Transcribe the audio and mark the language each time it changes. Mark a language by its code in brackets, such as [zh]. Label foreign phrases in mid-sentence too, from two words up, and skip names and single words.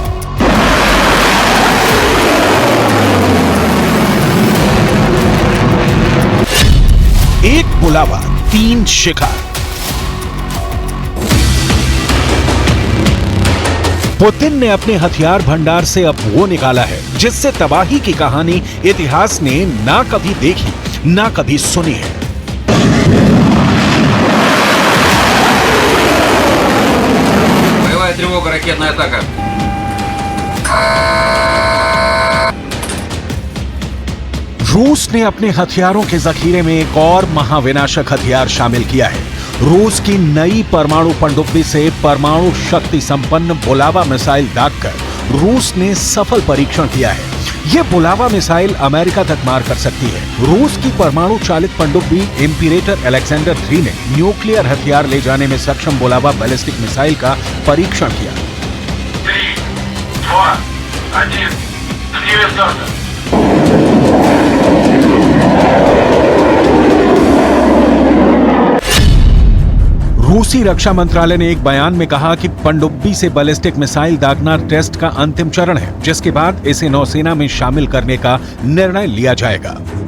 [hi] एक बुलावा 3 शिकार। पुतिन ने अपने हथियार भंडार से अब वो निकाला है जिससे तबाही की कहानी इतिहास ने ना कभी देखी ना कभी सुनी है। [ru] Боевая тревога, ракетная атака. [hi] रूस ने अपने हथियारों के जखीरे में एक और महाविनाशक हथियार शामिल किया है। रूस की नई परमाणु पनडुब्बी से परमाणु शक्ति संपन्न बुलावा मिसाइल दागकर रूस ने सफल परीक्षण किया है। ये बुलावा मिसाइल अमेरिका तक मार कर सकती है। रूस की परमाणु चालित पनडुब्बी इंपीरेटर अलेक्जेंडर 3 ने न्यूक्लियर हथियार ले जाने में सक्षम बुलावा बैलिस्टिक मिसाइल का परीक्षण किया। [ru] 3, 2, 1. Время старта. [hi] रूसी रक्षा मंत्रालय ने एक बयान में कहा कि पनडुब्बी से बैलिस्टिक मिसाइल दागना टेस्ट का अंतिम चरण है, जिसके बाद इसे नौसेना में शामिल करने का निर्णय लिया जाएगा।